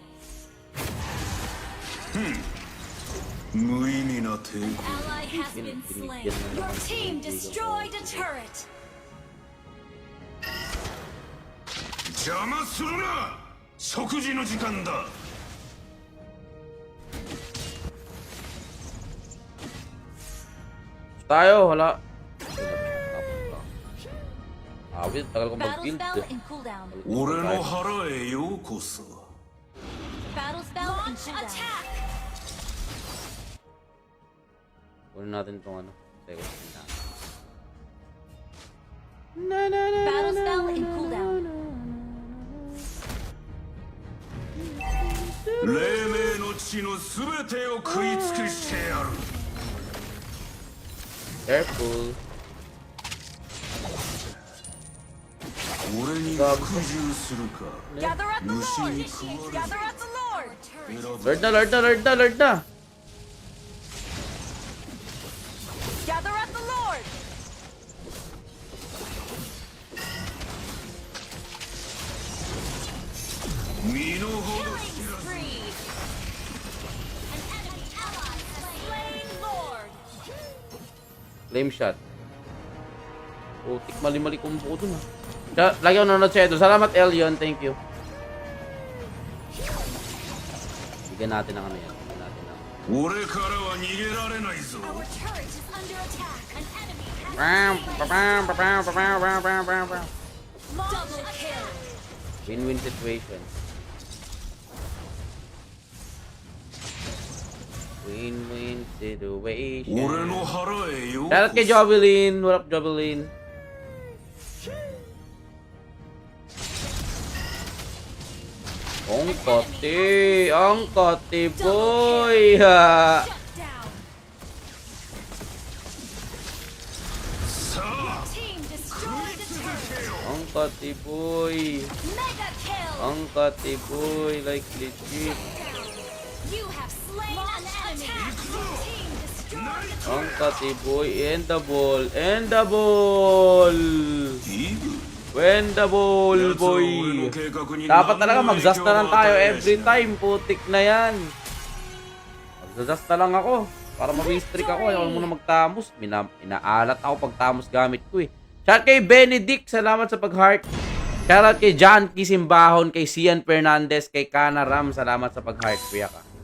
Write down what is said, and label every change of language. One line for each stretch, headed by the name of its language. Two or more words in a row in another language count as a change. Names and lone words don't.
Japanese: 無意味な抵抗
English: Ally has been slain.
Filipino: Binigyan na
English: Your
Filipino: naman.
English: team destroyed a turret.
Japanese: 邪魔するな食事の時間だ
Filipino: Tayo, wala. Awit, tagal kong
English: Battle
Filipino: mag-build.
English: spell in cooldown.
Japanese: 俺の腹へようこそ
English: Battle spell in attack.
Filipino: Kunin natin itong ano. Teka,
English: Battle spell in cooldown.
Japanese: 黎明の地の全てを食い尽くしてやる
English: Careful.
Japanese: 俺に服従するか
English: Gather at the
Japanese: 虫
English: Lord.
Japanese: に食われる
English: Gather at the Lord.
Japanese: 選ぶ
Filipino: Lord na, Lord na, Lord na, Lord na.
English: Gather at the Lord.
Japanese: 身の程
English: Killing spree. An enemy ally has slain Lord. Flame shot.
Filipino: Putik, mali-mali combo ko dun ah. Lagi ako nanonood sa ito. Salamat,
English: Elion. Thank you.
Filipino: Bigyan natin ng ano yan. Bigyan natin ng...
Japanese: 俺からは逃げられないぞ
English: Our turret is under attack. An enemy has Bam, been bam, bam, bam, bam, bam, bam, bam. double kill. Win-win situation. Win-win situation.
Japanese: 俺の腹へよう
English: Shout out kay Jovelyn. What up,
Filipino: Jovelyn? Ang kati boy. Ha.
English: Shut down.
Japanese: さあ
English: Team destroyed the turret.
Filipino: Ang kati boy.
English: Mega kill.
Filipino: Ang kati boy.
English: Like legit. You have slain an enemy. Team destroyed the
Filipino: Ang
English: turret. kati boy. And the ball. And the ball.
Japanese: イブ
English: When the ball,
Japanese: 奴は俺
English: boy.
Japanese: の計画に
Filipino: Dapat talaga
Japanese: 何の影響
Filipino: mag-zast na lang
Japanese: も
Filipino: tayo
Japanese: 与えや
English: every
Japanese: しない
Filipino: time. Putik na yan. Mag-zast na lang ako. Para mag-streak ako. Ayaw muna magtamos. Inaalat ako pag tamos gamit ko eh. Shout kay Benedict. Salamat sa pag-heart. Shoutout kay John Kisimbahon. Kay Cian Fernandez. Kay Kana Ram. Salamat sa pag-heart. Kuya ka.